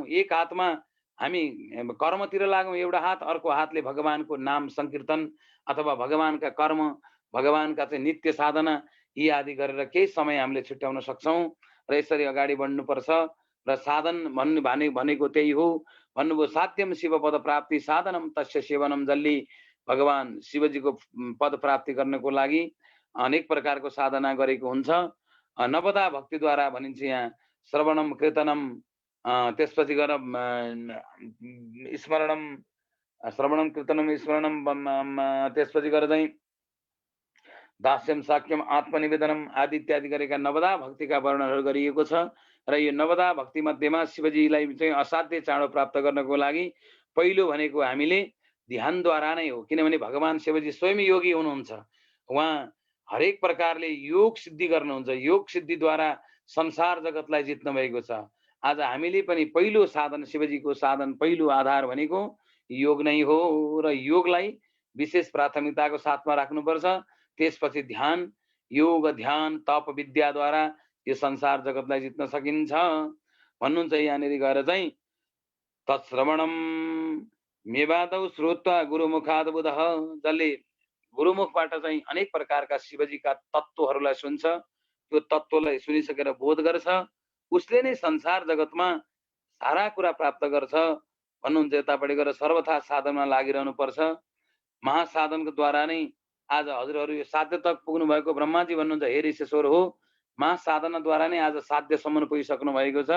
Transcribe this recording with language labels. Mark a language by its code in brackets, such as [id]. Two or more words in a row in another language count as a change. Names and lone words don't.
[ne] एक हातमा हामी कर्मतिर लागौँ, एउटा हात, अर्को हातले भगवानको नाम संकीर्तन अथवा भगवानका कर्म, भगवानका चाहिँ नित्य साधना यी आदि गरेर केही समय हामीले छुट्याउन सक्छौँ र यसरी अगाडि बढ्नुपर्छ। र साधन भनेको त्यही हो भन्नुभयो। [sa] साध्यम शिव पद प्राप्ति साधनम तस्य सेवनम। [ne] जसले भगवान शिवजीको पद प्राप्ति गर्नको लागि अनेक प्रकारको साधना गरेको हुन्छ। नवदा भक्तिद्वारा भनिन्छ यहाँ [sa] श्रवणम कीर्तनम, [ne] त्यसपछि गएर स्मरणम, [sa] श्रवणम कीर्तनम स्मरणम, [ne] त्यसपछि गएर चाहिँ [sa] दास्यम साक्यम आत्मनिवेदनम [ne] आदि इत्यादि गरेका नवदा भक्तिका वर्णनहरू गरिएको छ। र यो नवदा भक्ति मध्येमा शिवजीलाई चाहिँ असाध्य चाँडो प्राप्त गर्नको लागि पहिलो भनेको हामीले ध्यानद्वारा नै हो। किनभने भगवान शिवजी स्वयं योगी हुनुहुन्छ। उहाँ हरेक प्रकारले योग सिद्धि गर्नुहुन्छ। योग सिद्धिद्वारा संसार जगतलाई जित्नु भएको छ। आज हामीले पनि पहिलो साधन, शिवजीको साधन पहिलो आधार भनेको योग नै हो र योगलाई विशेष प्राथमिकताको साथमा राख्नुपर्छ। त्यसपछि ध्यान, योग, ध्यान, तप, विद्याद्वारा यो संसार जगतलाई जित्न सकिन्छ भन्नुहुन्छ। यहाँनिर गएर चाहिँ [sa] तत्श्रवणम मेवादौ श्रोत्वा गुरुमुखाद बुधः, [ne] जसले गुरुमुखबाट चाहिँ अनेक प्रकारका शिवजीका तत्त्वहरूलाई सुन्छ, त्यो तत्त्वलाई सुनिसकेर बोध गर्छ, उसले नै संसार जगतमा सारा कुरा प्राप्त गर्छ भन्नुहुन्छ। यतापट्टि गएर सर्वथा साधनमा लागिरहनु पर्छ। महासाधनको द्वारा नै आज हजुरहरू यो साध्य तक पुग्नु भएको ब्रह्माजी भन्नुहुन्छ, हे ऋषेश्वर हो, महासाधनाद्वारा नै आज साध्यसम्म पुगिसक्नु भएको छ।